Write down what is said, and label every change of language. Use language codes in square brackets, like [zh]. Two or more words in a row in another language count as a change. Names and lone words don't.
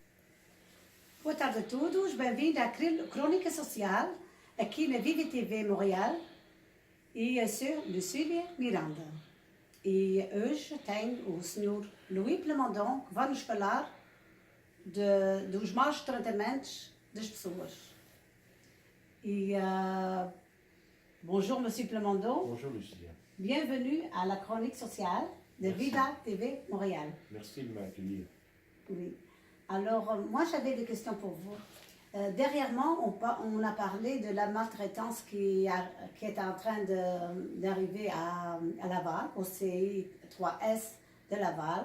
[pt] Boa tarde a todos, bem-vindo à Crônica Social, aqui na Viva TV Montréal, e eu sou Lucília Miranda. E hoje tem o Sr. Louis Plamondon que vai nos falar dos maus tratamentos das pessoas. [fr] Et bonjour Monsieur Plamondon. Bonjour Lucia. Bienvenue à la chronique sociale de Merci. Viva TV Montréal. Merci de m'accueillir. Oui. Alors, moi j'avais des questions pour vous. Dernièrement, on a parlé de la maltraitance qui est en train d'arriver à Laval, au CI 3S de Laval.